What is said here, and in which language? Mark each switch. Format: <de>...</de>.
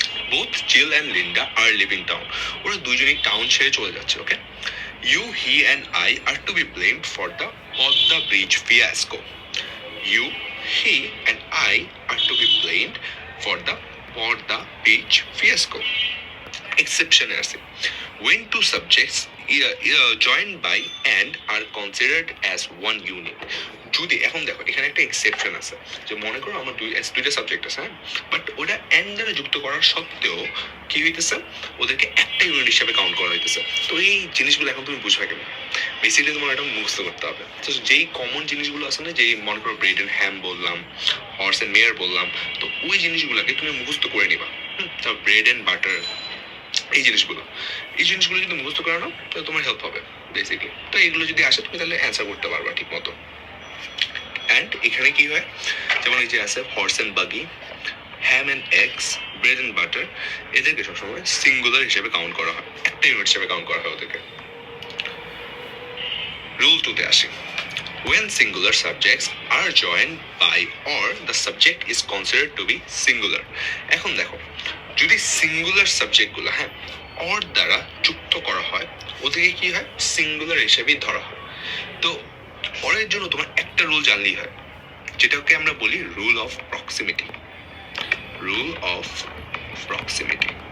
<en>both Jill and Linda are living town,</en> <bn>ওরা দুইজনই town ছেড়ে চলে যাচ্ছে, ওকে।</bn> <en>You, he and I are to be blamed for the Padma bridge fiasco. You, he and I are to be blamed for the Padma bridge fiasco.</en> <bn>এক্সেপশনে আছে,</bn> <en>when two subjects joined by and are considered as one unit.</en> <bn>যদি এখন দেখো এখানে একটা exception আছে, যে মনে করো আমার দুইটা সাবজেক্ট আছে, হ্যাঁ, বাট ওটা এন্ড দ্বারা যুক্ত করার সত্ত্বেও কি হইতেছে, ওদেরকে একটা ইউনিট হিসাবে কাউন্ট করা হইতেছে। তো এই জিনিসগুলো এখন তুমি বুঝবে কেন, বেসিক্যালি তোমার এটা মুখস্থ করতে হবে। তো যেই কমন জিনিসগুলো আছে না, যেই মনে করো ব্রেড এন্ড হ্যাম বললাম, হর্স এন্ড মেয়ার বললাম, তো ওই জিনিসগুলোকে তুমি মুখস্থ করে নিবা। ব্রেড এন্ড বাটার, এই জিনিসগুলো যদি মুখস্থ করানো তাহলে তোমার হেল্প হবে বেসিক্যালি। তো এইগুলো যদি আসে তুমি তাহলে অ্যান্সার করতে পারবা ঠিক মতো। অ্যান্ড এখানে কি হয়, যেমন এই যে আছে হর্স অ্যান্ড বাগি, হ্যাম and eggs, bread and butter, এদেরকে সবসময় সিঙ্গুলার হিসেবে কাউন্ট করা হয়, একটা ইউনিট হিসেবে কাউন্ট করা হয় ওদেরকে। রুল 2-তে আসি,</bn> <en>when singular subjects are joined by or the subject is considered to be singular.</en> <bn>এখন দেখো যদি সিঙ্গুলার সাবজেক্টগুলো হ্যাঁ অর দ্বারা যুক্ত করা হয়, ওদেরকে কি হয় সিঙ্গুলার হিসেবেই ধরা হয়। তো অরের জন্য তোমার একটা রুল জানলেই হয়, যেটাকে আমরা বলি rule of proximity.</bn> <en>Rule of proximity.</en>